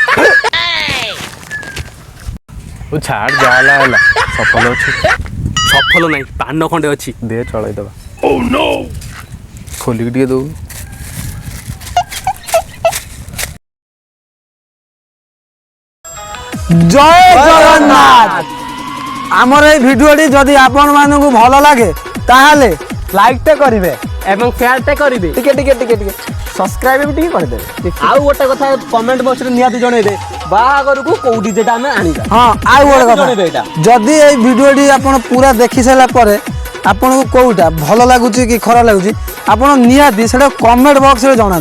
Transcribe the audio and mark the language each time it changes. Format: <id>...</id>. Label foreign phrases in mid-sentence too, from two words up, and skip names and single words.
<or>ଛାଡ଼ ଯାହା ହେଲା ହେଲା, ସଫଳ ଅଛି। ସଫଳ ନାହିଁ, ପାନ ଖଣ୍ଡେ ଅଛି। ଦେ ଚଳେଇଦବା। ଖୋଲିକି ଟିକେ ଦଉ। ଜୟ ଜଗନ୍ନାଥ। ଆମର ଏହି ଭିଡିଓଟି যদি ଆପଣମାନଙ୍କୁ ଭଲ ଲାଗେ ତାହେଲେ ଲାଇକ୍ଟେ କରିବେ ଏବଂ ସେୟାରଟେ କରିବେ। ଟିକେ ଟିକେ ଟିକେ ଟିକେ ସବସ୍କ୍ରାଇବ ବି ଟିକେ କରିଦେବେ। ଆଉ ଗୋଟେ କଥା କମେଣ୍ଟ ବକ୍ସରେ ନିହାତି ଜଣେଇବେ, ବାହାଘରକୁ କୋଉ ଡିଜେଟା ଆମେ ଆଣିବା। ହଁ ଆଉ ଗୋଟେ କଥା, ଜଣେଇବେ ଏଇଟା। ଯଦି ଏହି ଭିଡିଓଟି ଆପଣ ପୁରା ଦେଖି ସାରିଲା ପରେ ଆପଣଙ୍କୁ କୋଉଟା ଭଲ ଲାଗୁଛି କି ଖରାପ ଲାଗୁଛି ଆପଣ ନିହାତି ସେଟା କମେଣ୍ଟ ବକ୍ସରେ ଜଣାନ୍ତୁ।</or>